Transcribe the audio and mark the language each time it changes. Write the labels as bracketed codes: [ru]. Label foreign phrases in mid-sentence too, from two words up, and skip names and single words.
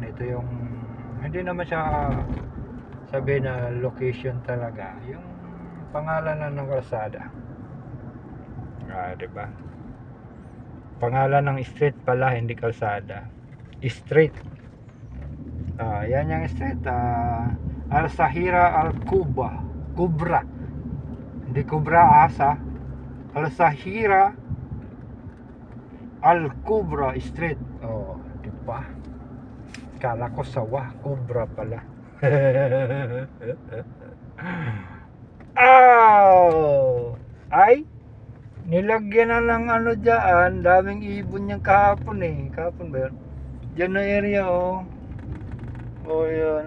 [tl] Ito yung hindi naman siya sabi na location talaga. Yung pangalan na ng kalsada. Diba? Pangalan ng street pala, hindi kalsada. Street. Yan yung street. Al-Sahira Al-Kubra. Hindi Kubra Asa. Al-Sahira Al-Kubra Street. Diba? Kala ko sawa, Kubra pala. Nilagyan na ng dyan. Daming ibon yung kahapon eh. Kahapon ba yun? Dyan na area yun.